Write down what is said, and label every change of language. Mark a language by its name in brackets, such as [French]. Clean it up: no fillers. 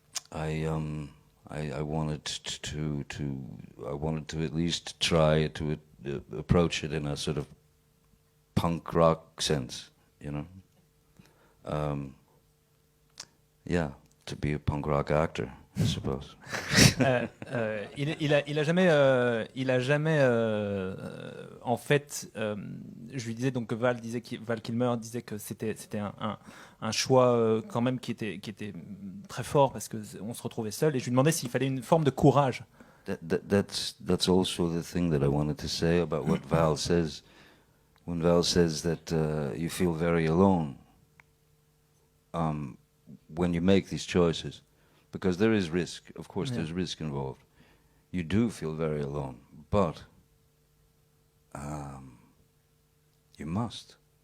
[English] I wanted to at least try to approach it in a sort of punk rock sense, you know. Yeah, to be a punk rock actor, I suppose. [French] Il a jamais en fait, je lui disais donc que Val Kilmer disait que c'était un choix quand même qui était très fort parce que on se retrouvait seul, et je lui demandais s'il fallait une forme de courage. [English] That's also the thing that I wanted to say about what Val says. When Val says that you feel very alone when you make these choices, because there is risk, of course. Yeah. There's risk involved. You do feel very alone, but you must.